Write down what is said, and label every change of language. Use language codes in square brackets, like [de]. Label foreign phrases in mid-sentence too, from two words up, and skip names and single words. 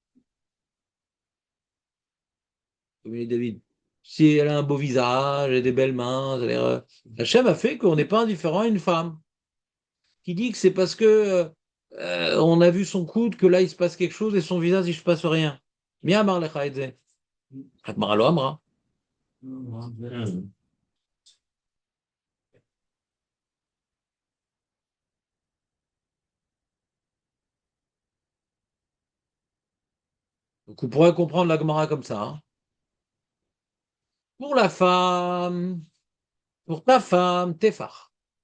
[fr] Comme il dit David. Si elle a un beau visage et des belles mains, Hachem a fait qu'on n'est pas indifférent à une femme. Qui dit que c'est parce que on a vu son coude que là il se passe quelque chose et son visage il se passe rien. [he] מי אמר לך את זה. הגמרא לא אמרה. [fr] Donc on pourrait comprendre l'Agmara comme ça, hein. Pour la femme, pour ta femme, Tefar.